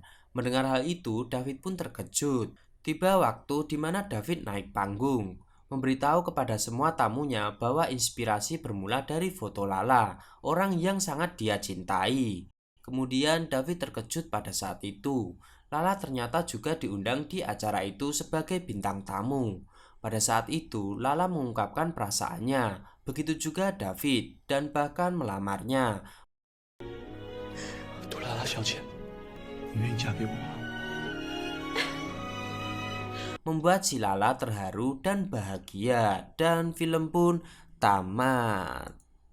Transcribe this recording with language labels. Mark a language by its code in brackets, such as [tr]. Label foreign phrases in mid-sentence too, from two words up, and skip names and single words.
[id] Mendengar hal itu, David pun terkejut. Tiba waktu di mana David naik panggung, memberitahu kepada semua tamunya bahwa inspirasi bermula dari foto Lala, orang yang sangat dia cintai. Kemudian David terkejut pada saat itu. Lala ternyata juga diundang di acara itu sebagai bintang tamu. Pada saat itu, Lala mengungkapkan perasaannya, begitu juga David, dan bahkan melamarnya. [zh] 杜拉拉小姐，你愿意嫁给我吗？ [id] Membuat si Lala terharu dan bahagia, dan film pun tamat.